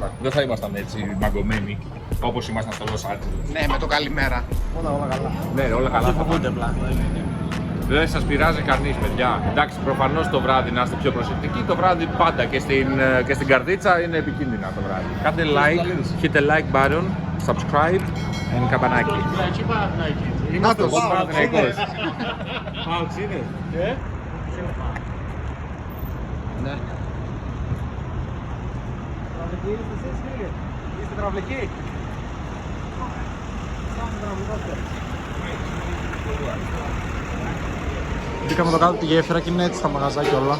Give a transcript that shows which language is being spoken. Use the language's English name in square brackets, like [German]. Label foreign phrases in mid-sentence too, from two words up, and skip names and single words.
[Greek] Δεν θα ήμασταν έτσι μαγκωμένοι όπως ήμασταν στο Los Angeles. Ναι, με το καλημέρα. Όλα καλά. Ναι, όλα καλά. Φοβούνται απλά. Δεν σας πειράζει κανείς, παιδιά. Εντάξει, προφανώς το βράδυ να είστε πιο προσεκτικοί. Το βράδυ πάντα και στην καρδίτσα είναι επικίνδυνα το βράδυ. [English] Κάντε like, hit the like button, subscribe and καμπανάκι. [Greek] Είμαστε ο Παναθηναϊκός. Πάοξ είναι. Ναι. Τραυλική είστε εσείς φίλοι? Είστε τραυλικοί? Μπήκαμε εδώ κάτω από τη γέφυρα και είναι έτσι τα μαγαζάκια όλα.